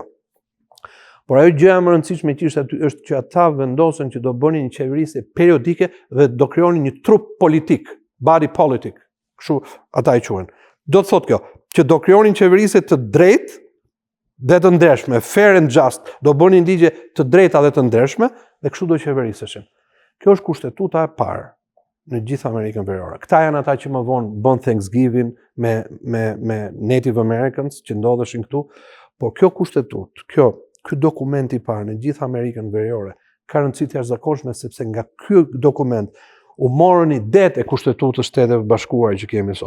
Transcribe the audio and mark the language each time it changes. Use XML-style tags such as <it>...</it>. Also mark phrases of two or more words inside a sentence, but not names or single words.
<sq>Por ajo gjëja më e rëndësishme që ishte aty është që ata vendosen që do bënin një qeverisje periodike dhe do krijonin një trup politik,</sq> <en>body politic,</en> <sq>kështu ata i quhen. Do të thotë kjo, që do krijonin qeverisje të drejtë dhe të ndershme,</sq> <en>fair and just,</en> <sq>do bënin ligje të drejta dhe të ndershme dhe kështu do qeveriseshin. Kjo është kushtetuta e parë në gjithë Amerikën Veriore. Këta janë ata që më vonë bën Thanksgiving me</sq> <en>Native Americans</en> <sq>që ndodheshin këtu, por kjo kushtetutë, ky dokument i parë në gjithë Amerikën Veriore ka rëndësi të jashtëzakonshme sepse nga ky dokument u morën idetë e Kushtetutës Shteteve Bashkuara që kemi sot.</sq>